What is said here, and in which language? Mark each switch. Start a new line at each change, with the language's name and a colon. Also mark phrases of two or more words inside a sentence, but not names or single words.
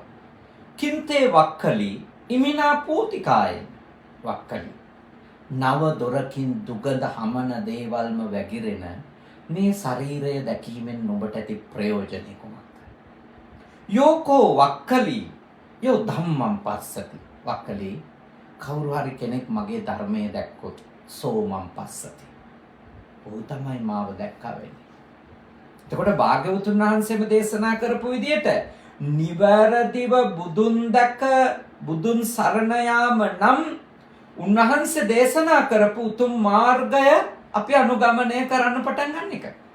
Pali: කින්තේ වක්කලි ඉමිනා පූතිකාය වක්කලි.
Sinhala: නව දොරකින් දුගඳ හමන දේවල්ම වැగిරෙන මේ ශරීරය දැකීමෙන් නුඹට ඇති ප්‍රයෝජනෙ කුමක්ද?
Pali: යෝකෝ වක්කලි යෝ ධම්මං පස්සති.
Sinhala: වක්කලි කවුරු හරි කෙනෙක් මගේ ධර්මයේ දැක්කොත්
Pali: සෝමං පස්සති.
Sinhala: ඔහු තමයි මාව දැක්කා වෙන්නේ. එතකොට භාග්‍යවතුන් වහන්සේම දේශනා කරපු විදිහට නිවැරදිව බුදුන් දැක බුදුන් සරණ යාම නම් උන්වහන්සේ දේශනා කරපු උතුම් මාර්ගය අපි අනුගමනය කරන්න පටන් ගන්න එක.